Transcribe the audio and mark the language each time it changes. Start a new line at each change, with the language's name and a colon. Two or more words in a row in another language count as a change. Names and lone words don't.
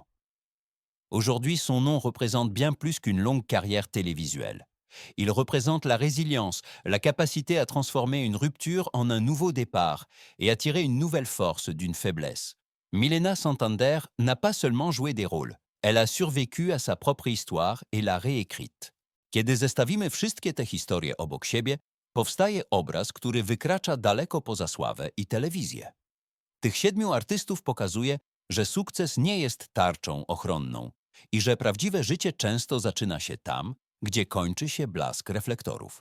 French: Aujourd'hui, son nom représente bien plus qu'une longue carrière télévisuelle. Il représente la résilience, la capacité à transformer une rupture en un nouveau départ et à tirer une nouvelle force d'une faiblesse. Milena Santander n'a pas seulement joué des rôles, elle a survécu à sa propre histoire et l'a réécrite.
Polish: Kiedy zestawimy wszystkie te historie obok siebie, powstaje obraz, który wykracza daleko poza sławę i telewizję. Tych 7 artystów pokazuje, że sukces nie jest tarczą ochronną i że prawdziwe życie często zaczyna się tam, gdzie kończy się blask reflektorów.